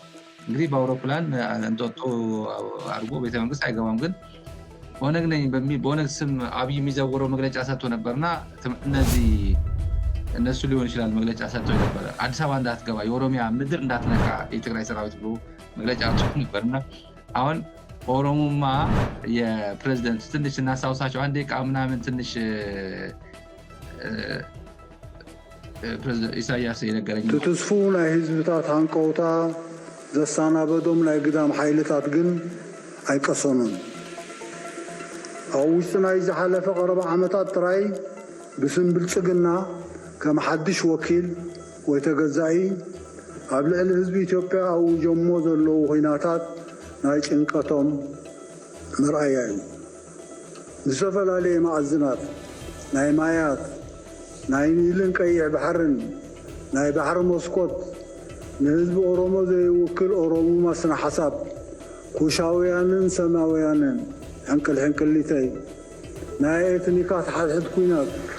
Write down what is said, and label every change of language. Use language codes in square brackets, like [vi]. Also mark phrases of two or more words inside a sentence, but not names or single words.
[am] እንግዲህ በአውሮፕላን እንጦጦ አድርጎ ቤተመንግስት አይገባም፣ ግን ኦነግ ነኝ በሚል በኦነግ ስም አብይ የሚዘውረው መግለጫ ሰጥቶ ነበርና እነሱ ሊሆን ይችላል መግለጫ ሰጥቶ ነበረ። አዲስ አበባ እንዳትገባ የኦሮሚያ ምድር እንዳትነካ የትግራይ ሰራዊት ብሎ መግለጫ ሰጥቶ ነበርና አሁን ኦሮሞማ የፕሬዝደንት ትንሽ እናስታውሳቸው አንድ ደቂቃ ምናምን ትንሽ ፕሬዚደንት ኢሳያስ የነገረኝ [ti] ትትስፉ ናይ ህዝብታት ሃንቀውታ ዘሳናበዶም ናይ ግዳም ሓይልታት ግን ኣይቀሰኑን ኣብ ውሽጢ ናይ ዝሓለፈ ቀረባ ዓመታት ጥራይ ብስም ብልፅግና ከም ሓድሽ ወኪል ወይ ተገዛኢ ኣብ ልዕሊ ህዝቢ ኢትዮጵያ ኣውጀሞ ዘለዉ ኩናታት ናይ ጭንቀቶም ምርኣያ እዩ ብዝተፈላለየ ማዕዝናት ናይ ማያት ናይ ኒልን ቀይሕ ባሕርን ናይ ባሕሪ መስኮት ንህዝቢ ኦሮሞ ዘይውክል ኦሮሞማ ስነ ሓሳብ ኩሻውያንን ሰማውያንን ሕንቅልሕንቅሊተይ ናይ ኤትኒካት ሓድሕድ ኩናት